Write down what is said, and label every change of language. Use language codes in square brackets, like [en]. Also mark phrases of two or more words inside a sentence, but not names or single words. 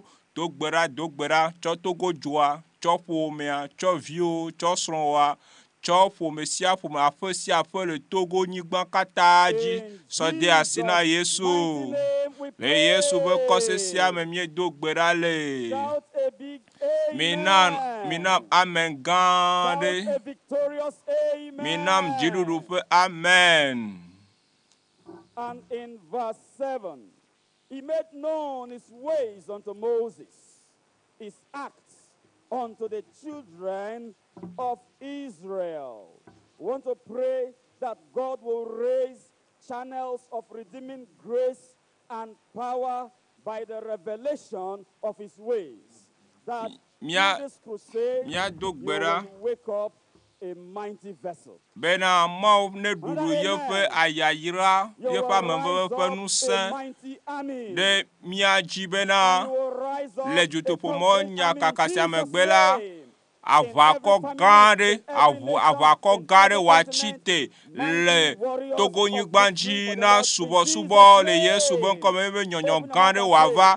[ee] Dogbera tsɔ Togo dzoa tsɔ ƒomea tsɔ viwo tsɔ srɔ̃woa tsɔ ƒome sia ƒome aƒe sia aƒe le Togo nyigba katã dzi sɔ de asi na Yesu. Le Yesu be kɔse sia me miedo gbe ɖa le. Minam amen gã ɖe. Minam dziɖuɖu ƒe amen. [en] And in verse 7, he made known his ways unto Moses, his acts unto the children of Israel. We want to pray that God will raise channels of redeeming grace and power by the revelation of his ways. That in this crusade, you will wake up a mighty vessel. [ee] Bena mau ne dudu yefe ayayira yefe amemve ƒe nusẽ ɖe mía dzi bena le DUTOƒO nya kaka sia megbe la aʋakɔ gã ɖe aʋakɔ gã ɖe woatsi te le Togo nyigba dzi na subɔsubɔ le Yesu be ŋkɔme be nyɔnyɔ gã ɖe wòava.